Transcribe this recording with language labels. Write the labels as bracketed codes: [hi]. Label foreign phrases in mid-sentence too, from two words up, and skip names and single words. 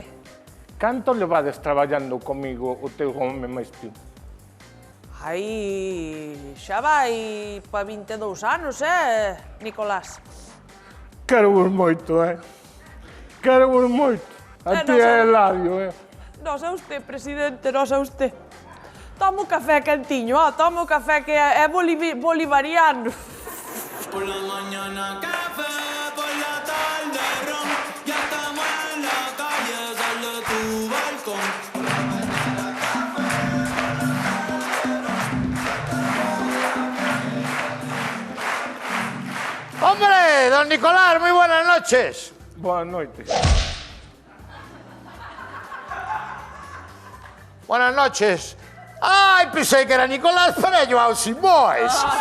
[gl] Canto levades traballando comigo o teu home máis tío? Aí xa vai pa 22 anos, Nicolás? Quero vos moito, Quero vos moito. A ti é Eladio, [es] Nos a usted, presidente, nos a usted. [gl] Toma un café quentiño, toma un café que é bolivariano. [es] Por la mañana café, por la tarde ron, ya estamos en la calle, sal de tu balcón. ¡Hombre, don Nicolás, muy buenas noches! [gl] Boas noites. [es] Buenas noches. Ai, [gl] pensei que era Nicolás, pero é Joao Simões.